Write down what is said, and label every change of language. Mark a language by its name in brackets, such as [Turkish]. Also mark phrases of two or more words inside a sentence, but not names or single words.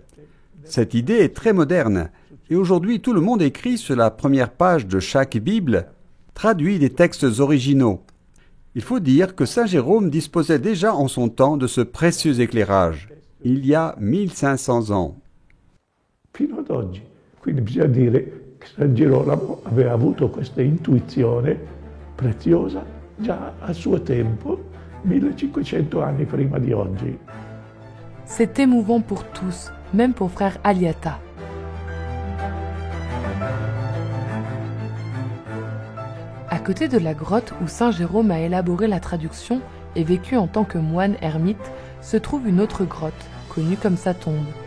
[French] Cette idée est très moderne, et aujourd'hui tout le monde écrit sur la première page de chaque Bible, traduit des textes originaux. Il faut dire que Saint Jérôme disposait déjà en son temps de ce précieux éclairage, il y a 1500 ans. [Italian] Fino ad oggi. Quindi bisogna dire che San Girolamo aveva avuto questa intuizione preziosa già a suo tempo, 1500 anni prima di oggi. [French] C'est émouvant pour tous, même pour frère Aliata. À côté de la grotte où Saint Jérôme a élaboré la traduction et vécu en tant que moine ermite, se trouve une autre grotte, connue comme sa tombe.